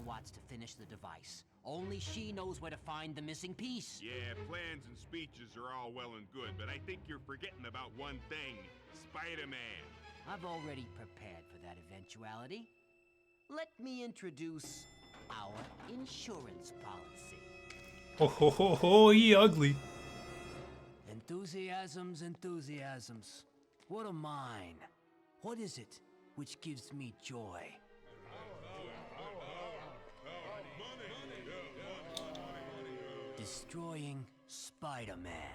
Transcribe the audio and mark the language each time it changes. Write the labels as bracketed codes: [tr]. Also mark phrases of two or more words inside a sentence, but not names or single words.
[en] Watts to finish the device. Only she knows where to find the missing piece. Yeah, plans and speeches are all well and good, but I think you're forgetting about one thing. Spider-Man. I've already prepared for that eventuality. Let me introduce our insurance policy. Ho ho ho ho, he ugly. Enthusiasms, enthusiasms. What are mine? What is it which gives me joy? Destroying Spider-Man.